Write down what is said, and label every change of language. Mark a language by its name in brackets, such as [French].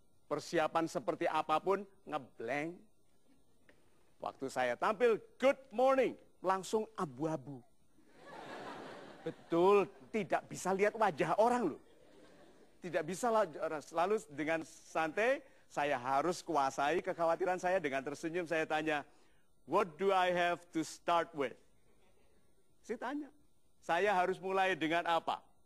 [Indonesian] Persiapan seperti apapun, ngeblank. Waktu saya tampil, [English] good morning, [Indonesian] langsung abu-abu. Betul, tidak bisa lihat wajah orang loh. Tidak bisa selalu dengan santai, saya harus kuasai kekhawatiran saya dengan tersenyum. Saya tanya, [English] what do I have to start with? [Indonesian] Saya tanya, saya harus mulai dengan apa?